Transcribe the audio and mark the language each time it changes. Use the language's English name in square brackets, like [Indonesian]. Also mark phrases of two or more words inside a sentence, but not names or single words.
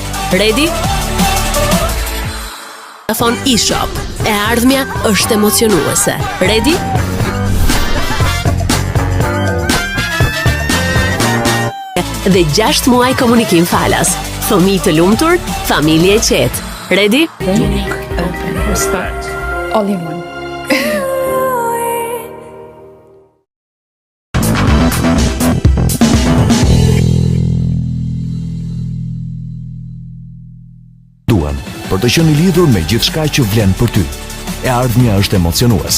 [English] Ready? Vodafone eShop. [Albanian] E ardhmja është emocionuese. [English] Ready? [Albanian] Dhe 6 muaj komunikim falas. Fëmijë të lumtur, familje e qetë. [English] Ready? Unique, open, respect. All in one. [Albanian] Për të qenë i lidhur me gjithçka që vlen për ty. E ardhmja është emocionuese.